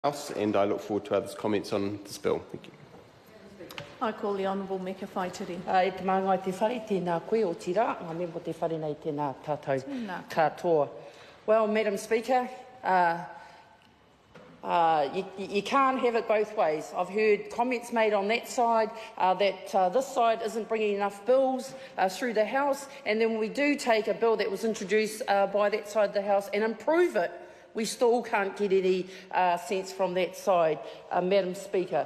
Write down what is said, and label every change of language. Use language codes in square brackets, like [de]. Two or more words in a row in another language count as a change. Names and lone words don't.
[en] House, and I look forward to others' comments on this bill. Thank you. I call the Honourable Meka Whaitiri. [mi] E te manga te whare, tēnā koe o tira, ngā mea mo te whare nei tēnā tātou katoa. [en] Well, Madam Speaker, you can't have it both ways. I've heard comments made on that side that this side isn't bringing enough bills through the House, and then when we do take a bill that was introduced by that side of the House and improve it, we still can't get any sense from that side, Madam Speaker.